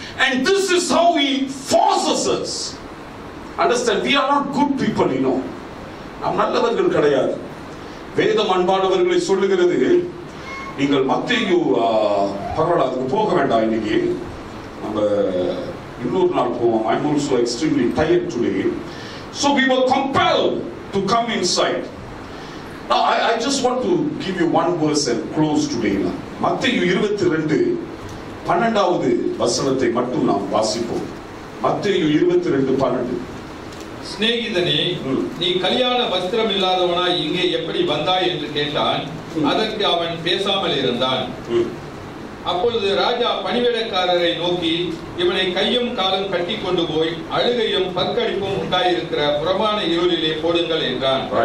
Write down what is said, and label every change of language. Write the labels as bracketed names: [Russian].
[English] And this is how he forces us. Understand? We are not good people, you know. [Tamil] நாம் நல்லவர்கள் கிடையாது. வேதம் அன்பானவர்களை சொல்லுகிறது. நீங்கள் மத்தேயு பரவாயில்ல, அதுக்கு போக வேண்டாம், இன்னைக்கு நம்ம இன்னொரு நாள் போவோம். [English] I'm also extremely tired today. So we were compelled to come inside. Now I just want to give you one verse and close today. [Tamil] மத்தேயு 22:12 வசனத்தை மட்டும் நாம் வாசிப்போம். மத்தேயு 22:12. சிநேகிதனே, நீ கல்யாண வஸ்திரம் இல்லாதவனாய் இங்கே எப்படி வந்தாய் என்று கேட்டான். அதற்கு அவன் பேசாமல் இருந்தான். அப்பொழுது ராஜா பணிவிடைக்காரரை நோக்கி, இவனை கையும் காலும் கட்டி கொண்டு போய் அழுகையும் பற்கடிப்பும் உண்டாயிருக்கிற புறமான இருளிலே போடுங்கள் என்றான்.